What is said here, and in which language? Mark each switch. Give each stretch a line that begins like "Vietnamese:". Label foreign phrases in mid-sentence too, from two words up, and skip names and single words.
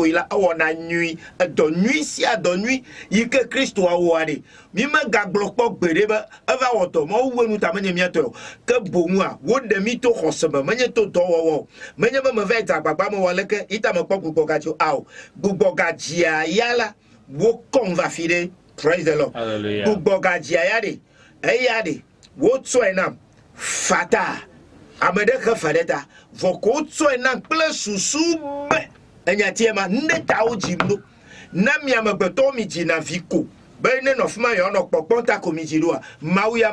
Ewe: ila awɔna nyui dɔ nyui sia dɔ nyui yi ke Kristo awɔa de mi me gagblɔ kpɔ gbe ɖe be eva wɔ dɔ ma wo nu ta menye miatɔ o ke boŋu a wo ɖe mi to xɔse me menye to dɔwɔwɔ menye be me va dza agbagba me wɔ leke ita me kpɔ gbugbɔ gadzi awo gbugbɔ gadzia ya la wo kɔm va fi ɖe
English: praise the Lord
Ewe: gbugbɔ gadzia ya de eya de wo tsɔe nam fata amede ke fadeta voko tsɔe nam kple susu be enyatiema ne tawo dzimdo na miamegbetɔ mi dzina vi ko be ne nɔfima yɔ nɔ kpɔkpɔ ta ko mi dzi ɖoa mawu ya